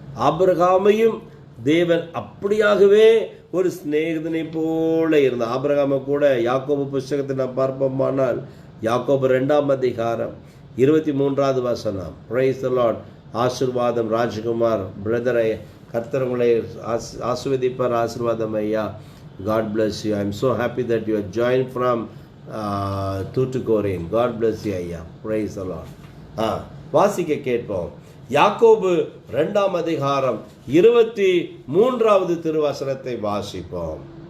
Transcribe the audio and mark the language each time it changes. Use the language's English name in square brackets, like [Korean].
[Tamil] ஆபிரகாமையும் தேவன் அப்படியாகவே ஒரு சிநேகிதனை போல இருந்தார். ஆபிரகாமை கூட யாக்கோபு புஸ்தகத்தை நாம் பார்ப்போமானால், யாக்கோபு 2ஆம் அதிகாரம் 23வது வசனம். [English] Praise the Lord. [Tamil] ஆசீர்வாதம் ராஜ்குமார் பிரதரை, கர்த்தர் உங்களை ஆசீர்வதிப்பார். ஆசீர்வாதம் ஐயா. [English] God bless you. I am so happy that you are joined from Tuticorin. God bless you ஐயா. பிரைஸ் தி லார்ட். [Tamil] வாசிக்க கேட்போம். யாக்கோபு 2ஆம் அதிகாரம் 23வது திருவசனத்தை வாசிப்போம்.